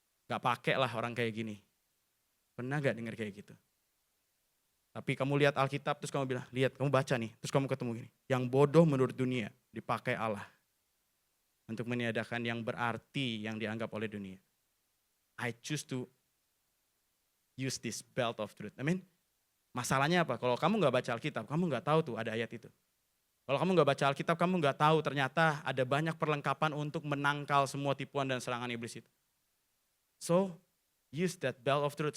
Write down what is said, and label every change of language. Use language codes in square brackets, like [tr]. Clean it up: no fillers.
[id] Gak pakai lah orang kayak gini. Pernah gak dengar kayak gitu? Tapi kamu lihat Alkitab terus kamu bilang, lihat kamu baca nih. Terus kamu ketemu gini. Yang bodoh menurut dunia dipakai Allah. Untuk meniadakan yang berarti yang dianggap oleh dunia. [en] I choose to use this belt of truth. [id] Amin. Masalahnya apa? Kalau kamu gak baca Alkitab, kamu gak tahu tuh ada ayat itu. Kalau kamu gak baca Alkitab, kamu gak tahu ternyata ada banyak perlengkapan untuk menangkal semua tipuan dan serangan iblis itu. [en] So, use that belt of truth.